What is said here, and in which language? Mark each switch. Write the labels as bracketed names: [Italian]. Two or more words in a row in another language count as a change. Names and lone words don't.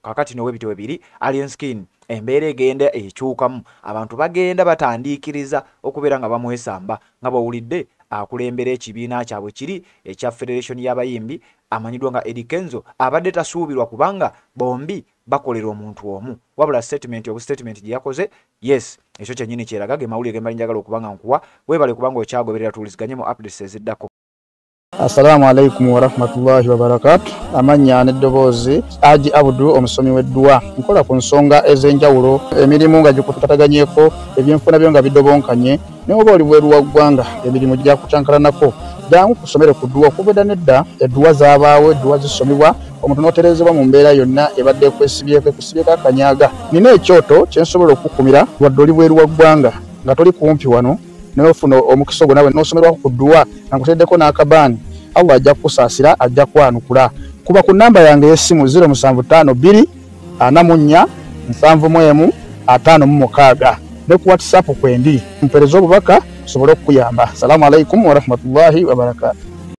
[Ganda] Kakati nowe bito bibiri Alien Skin embeera egenda ekyukamu, abantu bagenda batandiikiriza okubeera nga bamwesamba nga bawulidde akulembera ekibiina kyabwe kiri ekya Federation y'abayimbi amanyiddwa nga Eddie Kenzo abadde tasuubirwa kubanga bombi bakolera omuntu omu. Wabula statement gye yakoze, yes, ekyo kyennyini kyeraga ge mawulire ge mbali njagala okubanga nkuwa, weebale kubanga okyagoberera tuwuliziganye mu updates eziddako. [Arabic] السلام عليكم ورحمة الله وبركاته. [Ganda] Amanya n'eddoboozi Haji Abdul omusomi w'eddua. Nkola ku nsonga ez'enjawulo, emirimu nga gikutataganyeko, ebyenfuna byo nga bidobonkanye, ne oba oli bweru wa ggwanga emirimu gyakucankalanako. Jangu kusomere ku ddua okubeda nedda eddua zaabaawo, eddua zisomebwa omuntu n'otereezebwa mu mbeera yonna ebadde ekusibyeko akanyaga. Nina ekyoto kye nsobola okukumira wadde oli bweru wa ggwanga nga toli kumpi wano n'ofuna omukisa ogwo nawe n'osomerwako ku ddua nga nkuteddeko n'akabaani, Allah ajja kukusaasira, ajja kwanukula. Kuba ku nnamba yange y'essimu 0752 44 71 56 ne ku WhatsApp kwendi mpereza obubaka sobole okukuyamba. [Arabic] السلام عليكم ورحمة الله وبركاته.